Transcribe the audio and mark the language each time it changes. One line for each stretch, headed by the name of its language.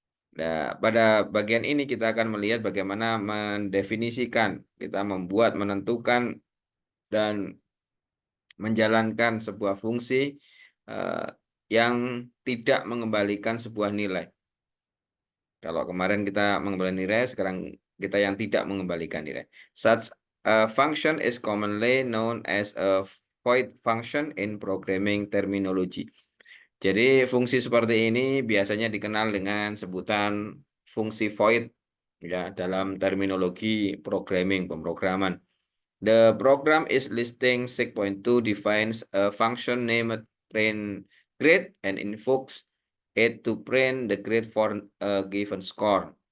Indonesian: Nah, pada bagian ini kita akan melihat bagaimana mendefinisikan, kita membuat, menentukan dan menjalankan sebuah fungsi yang tidak mengembalikan sebuah nilai. Kalau kemarin kita mengembalikan nilai, sekarang kita yang tidak mengembalikan nilai.
English: Such a function is commonly known as a void function in programming terminology.
Indonesian: Jadi fungsi seperti ini biasanya dikenal dengan sebutan fungsi void ya dalam terminologi pemrograman.
English: The program is listing 6.2 defines a function named print grade and invokes it to print the grade for a given score.